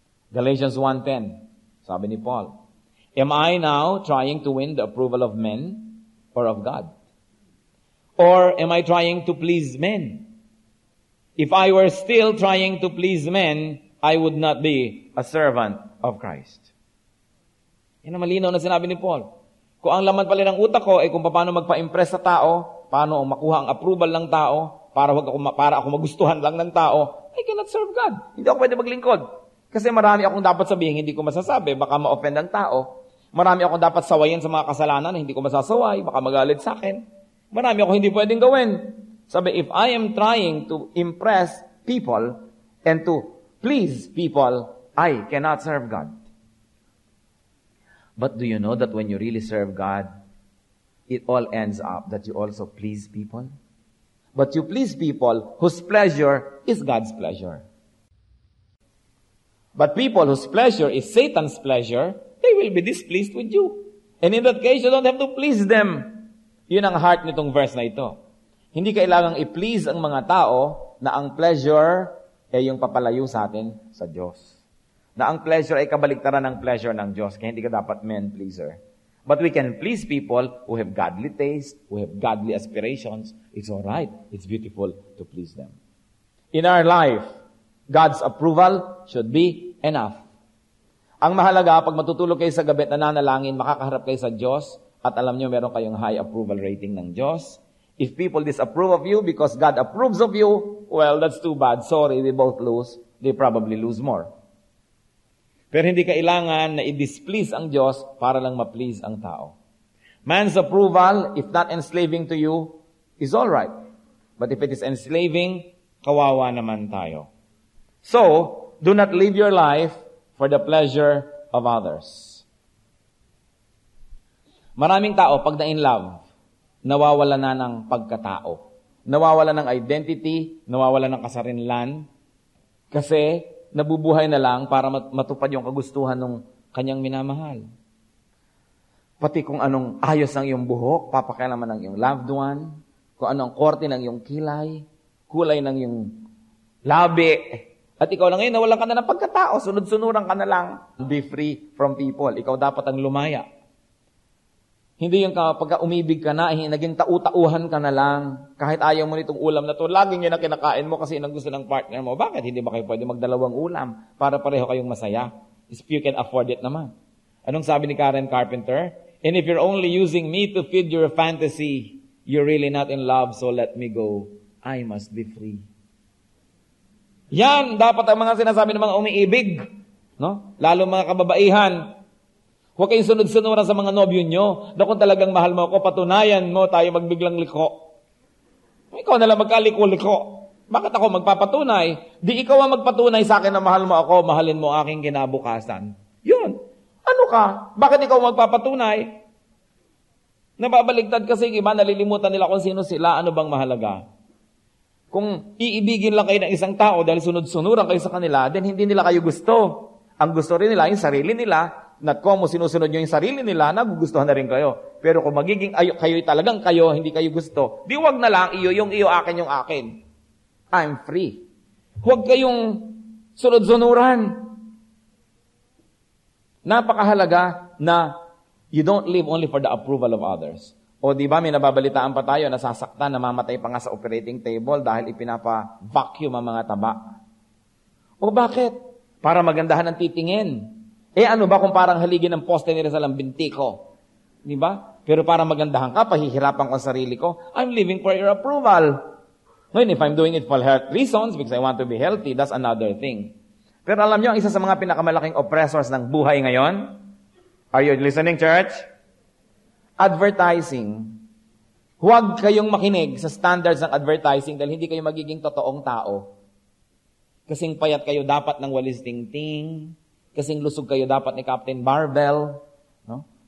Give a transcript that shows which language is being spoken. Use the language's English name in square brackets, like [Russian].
[English] Galatians 1:10, [Filipino] sabi ni Paul, [English] am I now trying to win the approval of men or of God? Or am I trying to please men? If I were still trying to please men, I would not be a servant of Christ. [Filipino] Yan ang malinaw na sinabi ni Paul. Kung ang laman pala ng utak ko ay kung paano magpa-impress sa tao, paano makuha ang approval ng tao, para ako magustuhan lang ng tao, [English] I cannot serve God. [Filipino] Hindi ako pwede maglingkod. Kasi marami akong dapat sabihin, hindi ko masasabi, baka ma-offend ang tao. Marami akong dapat sawayin sa mga kasalanan, hindi ko masasaway, baka magalit sa akin. Marami ako hindi pwedeng gawin. [English] Sabi, if I am trying to impress people and to please people, I cannot serve God. But do you know that when you really serve God, it all ends up that you also please people? But you please people whose pleasure is God's pleasure. But people whose pleasure is Satan's pleasure, they will be displeased with you. And in that case, you don't have to please them. [Filipino] Yun ang heart nitong verse na ito. Hindi kailangang i-please ang mga tao na ang pleasure ay yung papalayo sa atin sa Diyos. Na ang pleasure ay kabaliktaran ng pleasure ng Diyos. Kaya hindi ka dapat men-pleaser. [English] But we can please people who have godly taste, who have godly aspirations. It's all right. It's beautiful to please them. In our life, God's approval should be enough. [Filipino] Ang mahalaga, pag matutulog kayo sa gabi at nananalangin, makakaharap kayo sa Diyos, at alam nyo, meron kayong high approval rating ng Diyos. [English] If people disapprove of you because God approves of you, well, that's too bad. Sorry, they both lose. They probably lose more. [Filipino] Pero hindi kailangan na i-displease ang Diyos para lang ma-please ang tao. [English] Man's approval, if not enslaving to you, is all right. But if it is enslaving, [Filipino] kawawa naman tayo. [English] So, do not live your life for the pleasure of others. [Filipino] Maraming tao, pag na-in love, nawawala na ng pagkatao. Nawawala ng identity, nawawala ng kasarinlan. Kasi nabubuhay na lang para matupad yung kagustuhan ng kanyang minamahal. Pati kung anong ayos ng iyong buhok, papakialaman ng iyong loved one, kung anong korte ng iyong kilay, kulay ng iyong labi, at ikaw lang ngayon, nawalan ka na ng pagkatao, sunod-sunuran ka na lang. [English] Be free from people. [Filipino] Ikaw dapat ang lumaya. Hindi yung pagka umibig ka na, naging tau-tauhan ka na lang. Kahit ayaw mo nitong ulam na to, laging yan ang kinakain mo kasi yun ang gusto ng partner mo. Bakit? Hindi ba kayo pwede magdalawang ulam para pareho kayong masaya? [English] If you can afford it [Filipino] naman. Anong sabi ni Karen Carpenter? [English] And if you're only using me to feed your fantasy, you're really not in love, so let me go. I must be free. [Filipino] Yan, dapat ang mga sinasabi ng mga umiibig. No? Lalo mga kababaihan. Huwag kayong sunod-sunuran sa mga nobyo nyo na kung talagang mahal mo ako, patunayan mo tayo magbiglang liko. Ikaw na lang magkaliko-liko. Bakit ako magpapatunay? Di ikaw ang magpatunay sa akin na mahal mo ako, mahalin mo aking kinabukasan. Yun. Ano ka? Bakit ikaw magpapatunay? Nababaligtad kasi iba, nalilimutan nila kung sino sila, ano bang mahalaga. Kung iibigin lang kayo ng isang tao dahil sunod-sunuran kayo sa kanila, then hindi nila kayo gusto. Ang gusto rin nila, yung sarili nila, not kung mo sinusunod nyo yung sarili nila, nagugustuhan na rin kayo. Pero kung magiging kayo'y talagang kayo, hindi kayo gusto, di wag na lang iyo, yung iyo, akin yung akin. [English] I'm free. [Filipino] Huwag kayong sunod-sunuran. Napakahalaga na [English] you don't live only for the approval of others. [Filipino] O di ba may nababalitaan pa tayo, nasasaktan, namamatay pa nga sa operating table dahil ipinapa-vacuum ang mga taba. O bakit? Para magandahan ang titingin. Ano ba kung parang haligin ng poste ni Rizal ang binti ko? Di ba? Pero para magandahan ka, pahihirapan ko ang sarili ko, [English] I'm living for your approval. Ngayon, if I'm doing it for health reasons, because I want to be healthy, that's another thing. [Filipino] Pero alam nyo, ang isa sa mga pinakamalaking oppressors ng buhay ngayon, [English] are you listening, church? [Filipino] Advertising. Huwag kayong makinig sa standards ng advertising dahil hindi kayo magiging totoong tao. Kasing payat kayo dapat ng walis tingting, kasing lusog kayo dapat ni Captain Barbell, no?